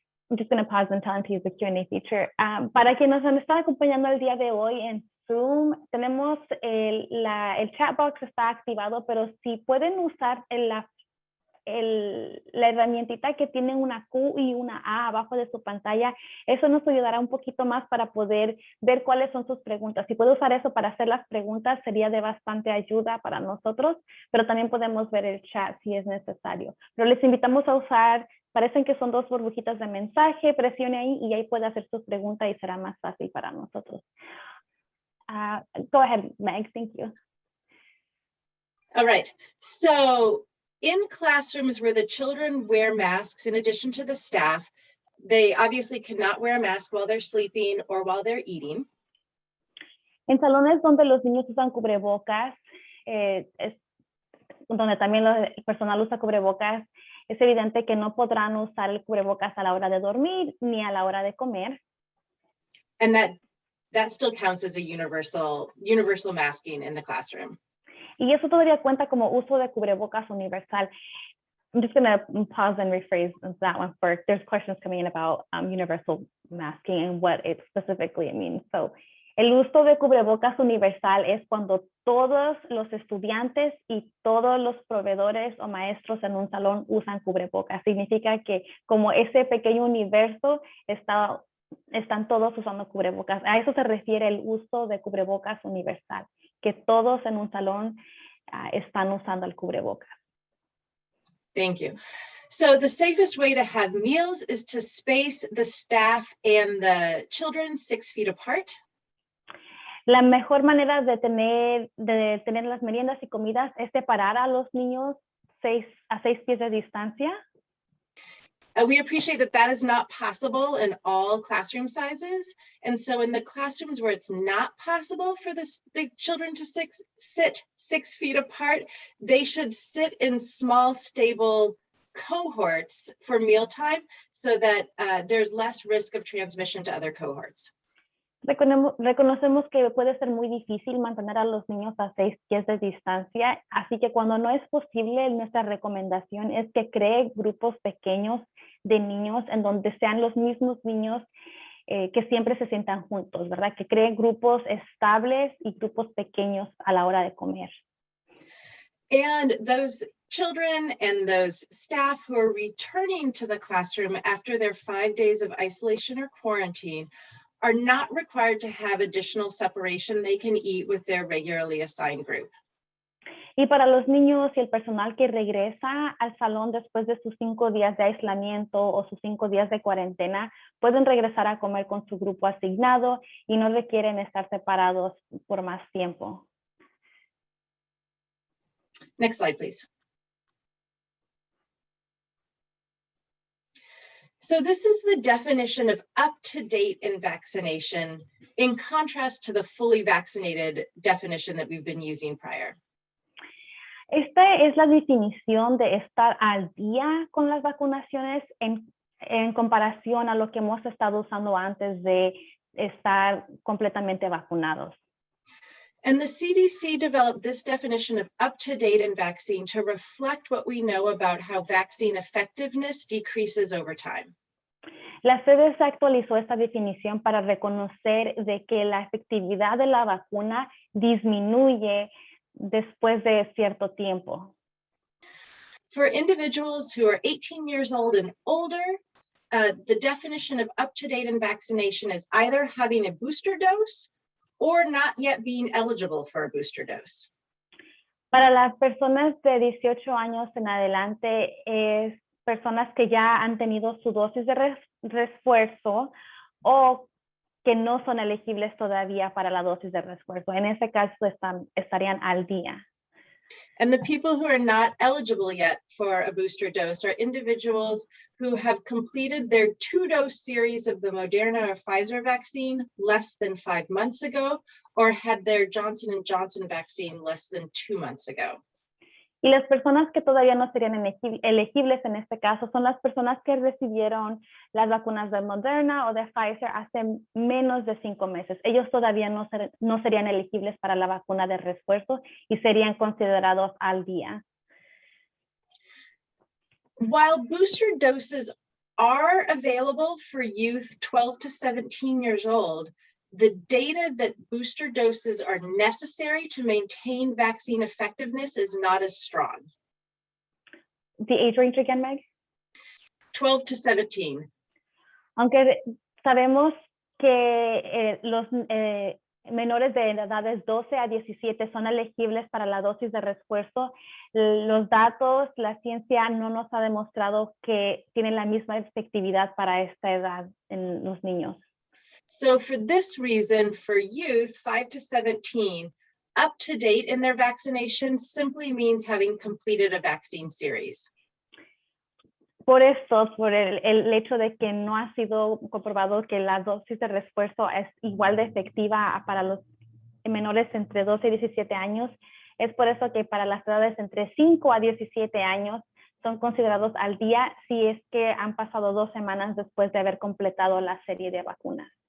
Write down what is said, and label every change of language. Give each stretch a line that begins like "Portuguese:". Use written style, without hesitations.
English: I'm just going to pause and tell them to use the Q&A feature.
Spanish: Para quienes nos están acompañando el día de hoy en Zoom, tenemos el chat box está activado, pero si pueden usar la herramientita que tiene una Q y una A abajo de su pantalla, eso nos ayudará un poquito más para poder ver cuáles son sus preguntas. Si puede usar eso para hacer las preguntas, sería de bastante ayuda para nosotros, pero también podemos ver el chat si es necesario. Pero les invitamos a usar, parecen que son 2 burbujitas de mensaje, presione ahí y ahí puede hacer sus preguntas y será más fácil para nosotros.
English: Go ahead, Meg, thank you. All right, so in classrooms where the children wear masks, in addition to the staff, they obviously cannot wear a mask while they're sleeping or while they're eating.
Spanish: En salones donde los niños usan cubrebocas, donde también el personal usa cubrebocas, es evidente que no podrán usar el cubrebocas a la hora de dormir ni a la hora de comer.
English: And that still counts as a universal masking in the classroom.
Spanish: Y eso todavía cuenta como uso de cubrebocas universal.
English: I'm just going to pause and rephrase that one first. There's questions coming in about universal masking and what it specifically means. So
Spanish: El uso de cubrebocas universal es cuando todos los estudiantes y todos los proveedores o maestros en un salón usan cubrebocas. Significa que como ese pequeño universo están todos usando cubrebocas. A eso se refiere el uso de cubrebocas universal, que todos en un salón están usando el cubrebocas.
English: Thank you. So the safest way to have meals is to space the staff and the children 6 feet apart.
Spanish: La mejor manera de tener las meriendas y comidas es separar a los niños a 6 pies de distancia.
English: We appreciate that that is not possible in all classroom sizes. And so in the classrooms where it's not possible for the children to sit 6 feet apart, they should sit in small, stable cohorts for mealtime so that there's less risk of transmission to other cohorts.
Spanish: Reconocemos que puede ser muy difícil mantener a los niños a 6 pies de distancia, así que cuando no es posible, nuestra recomendación es que cree grupos pequeños de niños en donde sean los mismos niños que siempre se sientan juntos, ¿verdad? Que creen grupos estables y grupos pequeños a la hora de comer.
English: And those children and those staff who are returning to the classroom after their 5 days of isolation or quarantine are not required to have additional separation. They can eat with their regularly assigned group.
Spanish: Y para los niños y el personal que regresa al salón después de sus 5 días de aislamiento o sus 5 días de cuarentena, pueden regresar a comer con su grupo asignado y no requieren estar separados por más tiempo.
English: Next slide, please. So this is the definition of up-to-date in vaccination in contrast to the fully vaccinated definition that we've been using prior.
Spanish: Esta es la definición de estar al día con las vacunaciones en comparación a lo que hemos estado usando antes de estar completamente vacunados.
English: And the CDC developed this definition of up-to-date in vaccine to reflect what we know about how vaccine effectiveness decreases over time.
Spanish: La CDC actualizó esta definición para reconocer de que la efectividad de la vacuna disminuye después de cierto tiempo.
English: For individuals who are 18 years old and older, the definition of up-to-date in vaccination is either having a booster dose or not yet being eligible for a booster dose.
Spanish: Para las personas de 18 años en adelante, es personas que ya han tenido su dosis de refuerzo o que no son elegibles todavía para la dosis de refuerzo. En ese caso estarían al día.
English: And the people who are not eligible yet for a booster dose are individuals who have completed their 2-dose series of the Moderna or Pfizer vaccine less than 5 months ago, or had their Johnson & Johnson vaccine less than 2 months ago.
Spanish: Y las personas que todavía no serían elegibles en este caso son las personas que recibieron las vacunas de Moderna o de Pfizer hace menos de 5 meses. Ellos todavía no serían elegibles para la vacuna de refuerzo y serían considerados al día.
English: While booster doses are available for youth 12 to 17 years old, the data that booster doses are necessary to maintain vaccine effectiveness is not as strong. The age range again, Meg? 12 to 17.
Spanish: Aunque sabemos que los menores de edades 12 a 17 son elegibles para la dosis de refuerzo, los datos, la ciencia no nos ha demostrado que tienen la misma efectividad para esta edad en los niños.
English: So for this reason, for youth 5 to 17, up to date in their vaccination simply means having completed a vaccine series.
Spanish: Por eso, por el hecho de que no ha sido comprobado que la dosis de refuerzo es igual de efectiva para los menores entre 12 y 17 años, es por eso que para las edades entre 5 a 17 años son considerados al día si es que han pasado 2 semanas después de haber completado la serie de vacunas.